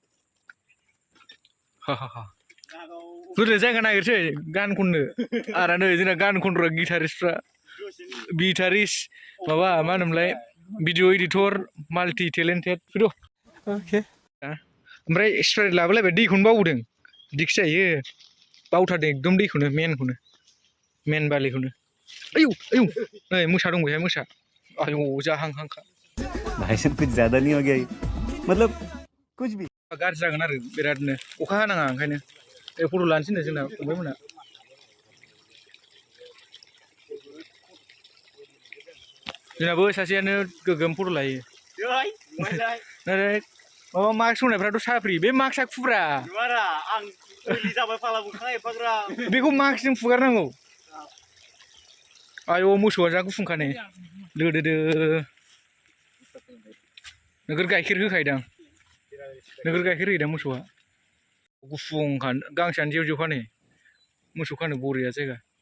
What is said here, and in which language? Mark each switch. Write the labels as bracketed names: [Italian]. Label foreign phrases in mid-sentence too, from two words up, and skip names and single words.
[Bodo] बुरजा जायगा नागिरसै गान खननो आरो नै जोंना गान खनग्रा गिटारिस्ट माबा मा होनोमोनलाय [English] video editor multi talented [Bodo] फैद' ओमफ्राय स्प्राइट लाबोलायबाय दैखौनो बावबोदों बिदिखि जायो बावथारदों एकदम दैखौनो मेन बालिखौनो आयौ नै मोसा दं बेहाय मोसा आयौ जाहांहांखा [Hindi] भाई साहब कुछ ज्यादा नहीं हो गया मतलब कुछ भी [Bodo] गाज्रि जागोन आरो बिरादनो अखा हानाङा ओंखायनो फट' लानोसै नो जोंना फंबायमोना जोंनाबो सासेयानो गोगोम फट' लायो माबा मास्क होनायफ्राथ' साफ्रि बे मास्कआ खुब्रा बेखौ मास्कजों फुगारनांगौ आयौ मोसौआ जा गुफुंखा नै दोदोदो नोगोर गाइखेर होखायोदां नोगोर गाइखेर होयोदां मोसौआ गुफुंखा गांसोआनो जेव जेवखा नै मोसौ खानो बरिया जायगा